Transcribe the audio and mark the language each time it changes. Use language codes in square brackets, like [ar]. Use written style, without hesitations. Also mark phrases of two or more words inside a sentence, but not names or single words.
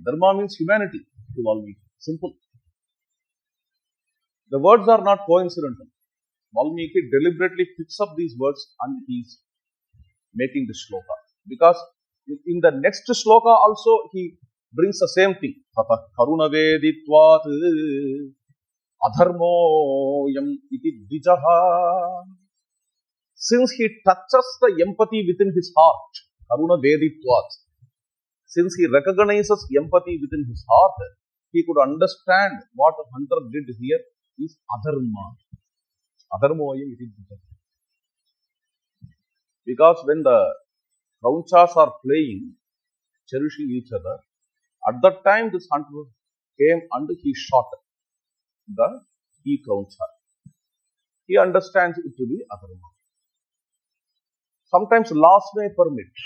[en] Dharma means humanity to Valmiki. Simple. The words are not coincidental. Valmiki deliberately picks up these words and he is making the shloka. Because in the next shloka also he brings the same thing. [sa] Tata karuna veditvat adharmo yam iti dvijaha. [en] Since he touches the empathy within his heart, [sa] karuna veditvat, [en] since he recognizes empathy within his heart, he could understand what the hunter did here is adharma. [sa] Adharmoyam iti dvijaha. [en] Because when the Kraunchas are playing, cherishing each other, at that time this hunter came and he shot the key Krauncha. He understands it to be adharma. Sometimes laws may permit.